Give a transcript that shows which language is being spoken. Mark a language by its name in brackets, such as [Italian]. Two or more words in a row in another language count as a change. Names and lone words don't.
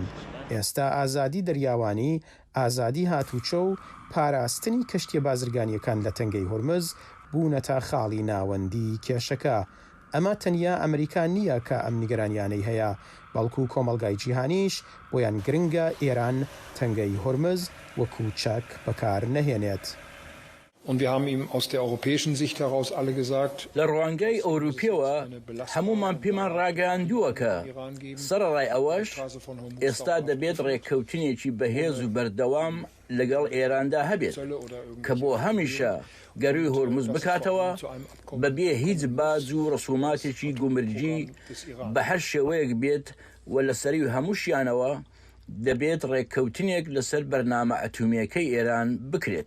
[Central Kurdish] ئێستا ئازادی دەریاوانی، ئازادی هاتوچۆ و پاراستنی کەشتیە بازرگانیەکان لە تەنگەی هورمز بوونەتە خاڵی ناوەندی کێشەکە. ئەمە تەنیا ئەمریکا نییە کە ئەم نیگەرانیانەی هەیە، بەڵکو کۆمەلگای جیهانیش بۆیان گرنگە ئێران تەنگەی هورمز وەکو چەک بەکار نەهێنێت. [German] Und wir haben ihm aus der europäischen Sicht heraus alle gesagt, [Central Kurdish] لە ڕوانگەی ئەوروپیەوە هەمومان پێمان ڕاگەیاندووە کە سەرڕای ئەوەش ئێستا دەبێت ڕێککەوتنێکی بەهێز و بەردەوام لەگەڵ ئێراندا هەبێت کە بۆ هەمیشە گەروی هورمز بکاتەوە بەبێ هیچ باز و ڕسوماتێکی گومرجی بە هەر شێوەیەک بێت و لەسەری هەمووشیانەوە دەبێت ڕێککەوتنێک لەسەر بەرنامە ئەتومیەکەی ئێران بکرێت.